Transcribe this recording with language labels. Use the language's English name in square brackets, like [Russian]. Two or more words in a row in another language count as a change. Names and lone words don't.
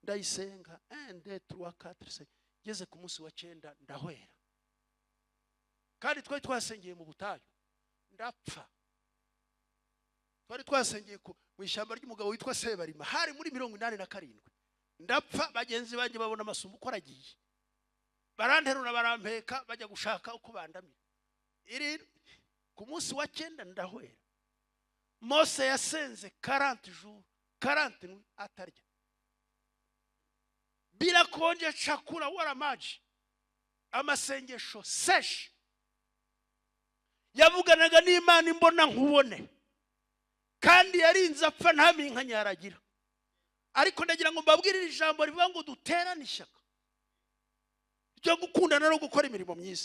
[Kinyarwanda] ndayisenga 1 2 3 4 5 ngeze ku munsi wa 9 ndahwera kandi twari twasengeye mu butayu ndapfa twari twasengeye mu ishyamba ry'umugabo witwa Sebarima hari muri 87 ndapfa bagenzi banjye babona amasumbu ko aragiye baranterura barampeka bajya gushaka uko bandamira iri ku munsi wa 9 ndahwera Mose yasenze 40 jours 40 atarya [Swahili] bila kuonja chakula wala maji [Kinyarwanda] amasengesho sesh yavuganaga n'Imana imbona nkubone kandi yarinze apfa ntaminkanya yaragira ariko ndagira ngo mbabwirire ijambo rivuga ngo duterane ishyaka ryo gukundana no gukora imirimo myiza